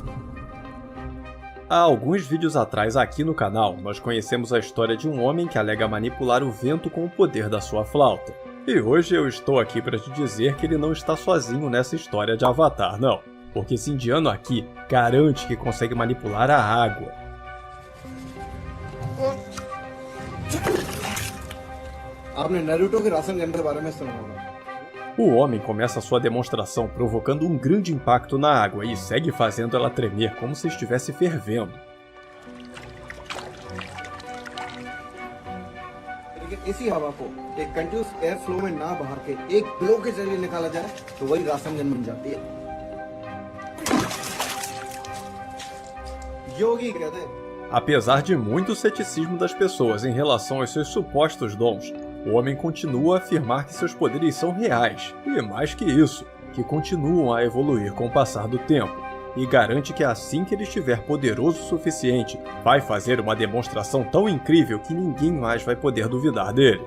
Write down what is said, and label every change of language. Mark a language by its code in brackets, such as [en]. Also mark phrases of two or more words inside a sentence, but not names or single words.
[pt] Há alguns vídeos atrás aqui no canal, nós conhecemos a história de um homem que alega manipular o vento com o poder da sua flauta. E hoje eu estou aqui para te dizer que ele não está sozinho nessa história de Avatar, não. Porque esse indiano aqui garante que consegue manipular a água. [hi] आपने नारुतो के राशन गन के बारे में सुना होगा। [pt] O homem começa sua demonstração provocando um grande impacto na água e segue fazendo ela tremer como se estivesse fervendo. [hi] इसी हवा को एक [en] continuous air flow [hi] में ना बहा के एक ब्लो के जरिए निकाला जाए तो वही राशन गन बन जाती है। योगी कहते हैं [pt] Apesar de muito ceticismo das pessoas em relação aos seus supostos dons, o homem continua a afirmar que seus poderes são reais, e mais que isso, que continuam a evoluir com o passar do tempo, e garante que assim que ele estiver poderoso o suficiente, vai fazer uma demonstração tão incrível que ninguém mais vai poder duvidar dele.